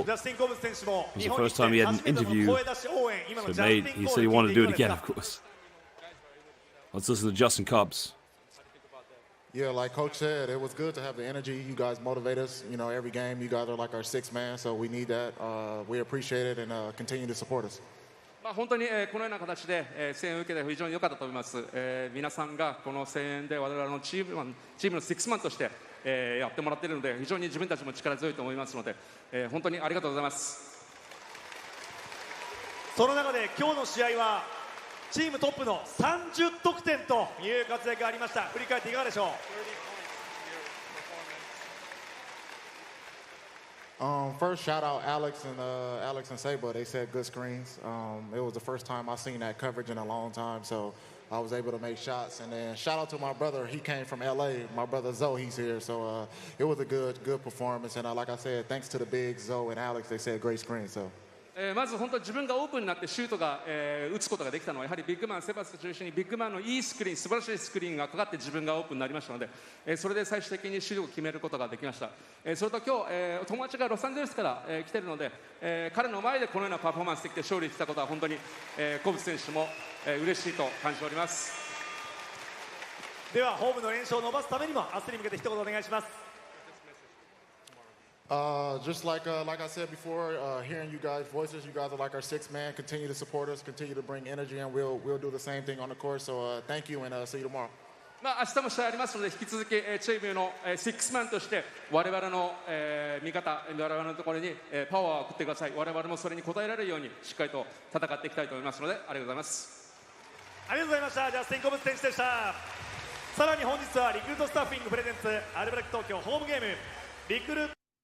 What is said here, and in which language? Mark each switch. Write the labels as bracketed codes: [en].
[en] It was the first time he had an interview, so he said he wanted to do it again, of course. Let's listen to Justin Cobbs. Yeah, like Coach said, it was good to have the energy. You guys motivate us. You know, every game you guys are like our sixth man, so we need that. We appreciate it and continue to support us. [ja] 本当にこのような形で声援を受けて非常に良かったと思います。皆さんがこの声援で我々のチームのシックスマンとしてやってもらっているので、非常に自分たちも力強いと思いますので、本当にありがとうございます。その中で今日の試合はチームトップの30得点という活躍がありました。振り返っていかがでしょう？ [en] First, shout out Alex and Saba. They said good screens. It was the first time I seen that coverage in a long time, so I was able to make shots. And then shout out to my brother. He came from LA. My brother Zoe, he's here. So it was a good performance. And like I said, thanks to the big Zoe and Alex, they said great screen. So. [ja] まず本当に自分がオープンになってシュートが打つことができたのはやはりビッグマン、セバス中心にビッグマンのいいスクリーン、素晴らしいスクリーンがかかって自分がオープンになりましたので、それで最終的にシュートを決めることができました。それと今日、友達がロサンゼルスから来ているので、彼の前でこのようなパフォーマンスできて勝利したことは本当にコブス選手も嬉しいと感じております。ではホームの連勝を伸ばすためにも明日に向けて一言お願いします。 [en] Just like I said before, hearing you guys' voices, you guys are like our sixth man. Continue to support us, continue to bring energy, and we'll do the same thing on the court. So thank you, and see you tomorrow. [ja] 明日も試合ありますので、引き続きチームのシックスマンとして我々の味方、我々のところにパワーを送ってください。我々もそれに応えられるようにしっかりと戦っていきたいと思いますので、ありがとうございます。ありがとうございました。ジャスティン・コブス選手でした。さらに本日はリクルートスタッフィングプレゼンツアルバルク東京ホームゲームリクルート